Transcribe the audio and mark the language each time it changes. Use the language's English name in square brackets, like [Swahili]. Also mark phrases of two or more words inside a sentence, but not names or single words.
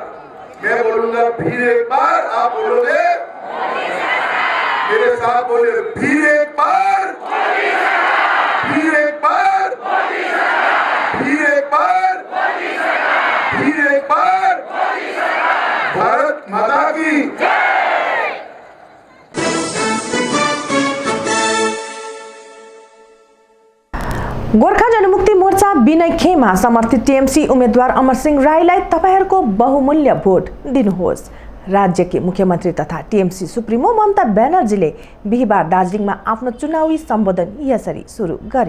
[Hindi] मैं बोलूंगा फिर एक बार, आप बोलोगे मेरे साथ, बोले फिर एक बार, फिर एक बार, फिर एक बार, फिर एक बार। भारत माता की। [Nepali] गोर्खा जनमुक्ति मोर्चा विनय खेमा समर्थित टीएमसी उम्मेद्वार अमरसिंह राईलाई तपाईहरुको बहुमूल्य भोट दिनुहोस्। राज्य के मुख्यमन्त्री तथा टीएमसी सुप्रिमो ममता ब्यानर्जीले बिहिबार दार्जिलिङमा आफ्नो चुनावी सम्बोधन यसरी सुरु गरिन्।